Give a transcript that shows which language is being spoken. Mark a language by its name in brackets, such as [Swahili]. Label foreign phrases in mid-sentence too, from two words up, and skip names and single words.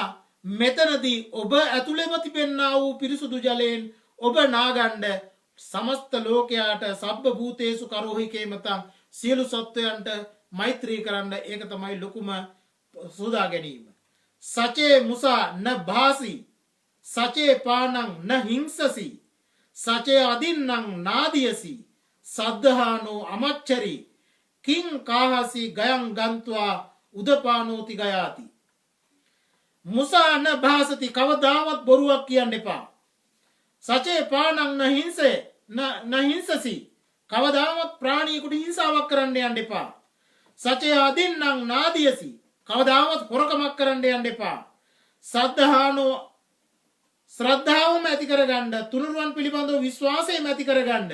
[Sinhala] මෙතනදී ඔබ ඇතුළෙම තිබෙන්නා වූ පිරිසුදු ජලයෙන් ඔබ නාගන්න සමස්ත ලෝකයාට [Pali] සබ්බ භූතේසු කරෝහි කේමතං [Sinhala] සියලු සත්වයන්ට මෛත්‍රී කරන්න. ඒක තමයි ලොකුම සෝදා ගැනීම. [Pali] සචේ මුසා න භාසි සචේ පානං න හිංසසි සචේ අදින්නං නාදියසි සද්ධානෝ අමච්චරි කිං කාහසි ගයං ගන්ත්වා උදපානෝති ගයාති. මුසා න භාසති [Sinhala] කවදාවත් බොරුවක් කියන්න එපා. [Pali] සචේ පානං න හිංසසි [Sinhala] කවදාවත් ප්‍රාණියෙකුට හිංසාවක් කරන්න යන්න එපා. [Pali] සචේ අදින්නං නාදියසි [Sinhala] කවදාවත් හොරකමක් කරන්න යන්න එපා. සද්ධානෝ ශ්‍රද්ධාවම ඇති කරගන්න තුනුරුවන් පිළිබඳව විශ්වාසයම ඇති කරගන්න.